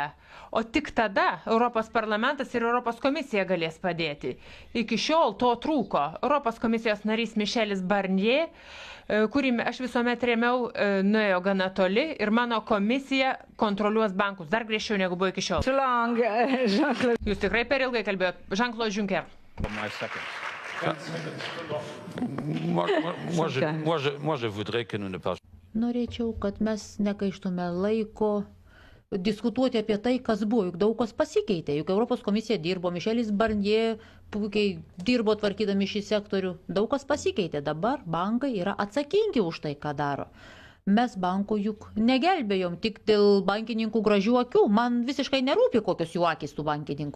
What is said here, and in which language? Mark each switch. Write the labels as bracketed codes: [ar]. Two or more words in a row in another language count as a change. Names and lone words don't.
[lt] O tik tada Europos parlamentas ir Europos komisija galės padėti. Iki šiol to trūko. Europos komisijos narys Mišelis Barnier, kurį aš visuomet rėmiau, nuėjo gana toli ir mano komisija kontroliuos bankus dar griežčiau negu buvo iki šiol. [en] Too long, Jean-Claude. [lt] Jūs tikrai per ilgai kalbėjote. Jean-Claude Juncker. [en] For my seconds. [fr] Moi, je voudrais que nous ne parlions. [lt] Norėčiau, kad mes negaištume laiko diskutuoti apie tai, kas buvo, juk daug kas pasikeitė, juk Europos komisija dirbo, Mišelis Barnier puikiai dirbo tvarkydami šį sektorių, daug kas pasikeitė, dabar bankai yra atsakingi už tai, ką daro. Mes bankų juk negelbėjom tik dėl bankininkų gražių akių, man visiškai nerūpi, kokios jų akys tų bankininkų.